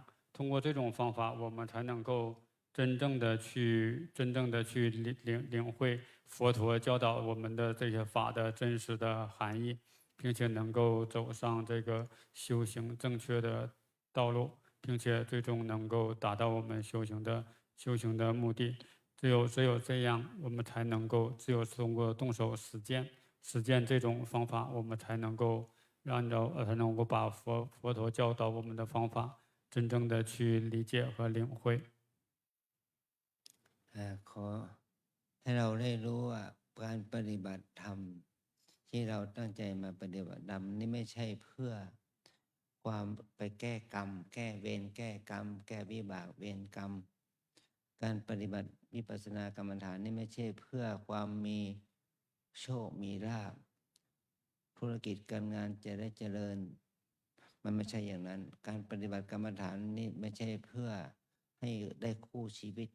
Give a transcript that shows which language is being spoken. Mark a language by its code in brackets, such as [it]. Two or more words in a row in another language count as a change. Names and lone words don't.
[zh] 通过这种方法，我们才能够真正的去领会佛陀教导我们的这些法的真实的含义，并且能够走上这个修行正确的道路，并且最终能够达到我们修行的目的。只有这样，我们才能够通过动手实践这种方法，我们才能够把佛陀教导我们的方法真正的去理解和领会。 [th] ขอให้เราได้รู้ว่าการปฏิบัติธรรมที่เราตั้งใจมาปฏิบัติธร รมนี่ไม่ใช่เพื่อความไปแก้กรรมแก้เวรแก้กรรมแก้วิบากเวรกรรมการปฏิบัติวิปัสสนากรรมฐานนี่ไม่ใช่เพื่อความมีโชคมีลาภธุรกิจการงานจะได้เจริญมันไม่ใช่อย่างนั้นการปฏิบัติกรรมฐานนี่ไม่ใช่เพื่อให้ได้คู่ชีวิต